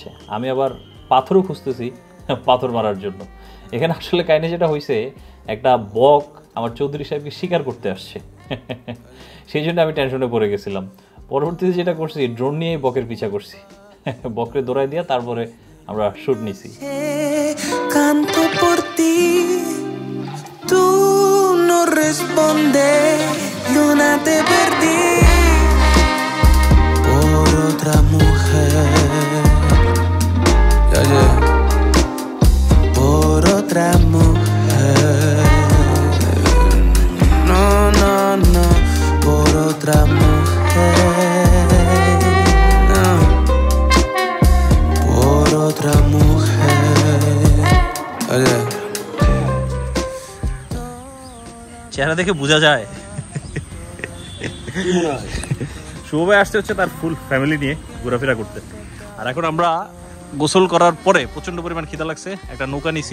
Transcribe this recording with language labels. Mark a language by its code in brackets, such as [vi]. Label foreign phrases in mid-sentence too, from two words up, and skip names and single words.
[bn] আমি আবার পাথরও খুঁজতেছি পাথর মারার জন্য। এখানে আসলে কাহিনী যেটা হয়েছে, একটা বক আমার চৌধুরী সাহেবকে শিকার করতে আসছে, সেই জন্য আমি টেনশনে পড়ে গেছিলাম। পরবর্তীতে যেটা করছি, ড্রোন নিয়ে বকের পিছা করছি, বকরে দৌড়াই দিয়া তারপরে আমরা শুট নিছি। [es] Canto por ti, tú no respondes, Luna te perdí por otra mujer, por otra mujer, no, no, no, por otra mujer, no, por otra mujer, [bn] চেহারা দেখে বোঝা যায় শুভ ভাই আসতে হচ্ছে তার [en] full family [bn] নিয়ে ঘোরাফেরা করতে। আর এখন আমরা গোসল করার পরে প্রচন্ড পরিমাণ খিদা লাগছে, একটা নৌকা নিছি।